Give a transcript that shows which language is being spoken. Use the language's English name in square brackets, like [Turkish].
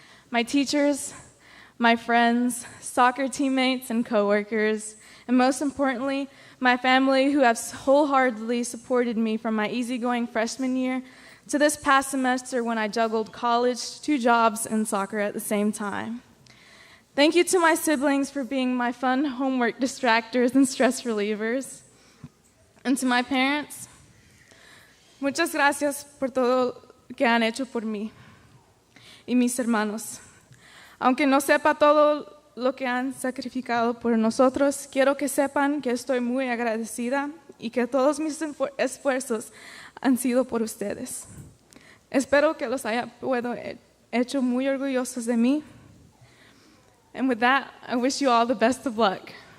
[English] My teachers, my friends, soccer teammates and coworkers, and most importantly, my family who have wholeheartedly supported me from my easygoing freshman year to this past semester when I juggled college, 2 jobs, and soccer at the same time. Thank you to my siblings for being my fun homework distractors and stress relievers. And to my parents, [Spanish] muchas gracias por todo que han hecho por mí y mis hermanos. Aunque no sepa todo lo que han sacrificado por nosotros, quiero que sepan que estoy muy agradecida y que todos mis esfuerzos han sido por ustedes. Espero que los haya hecho muy orgullosos de mí. [English] And with that, I wish you all the best of luck.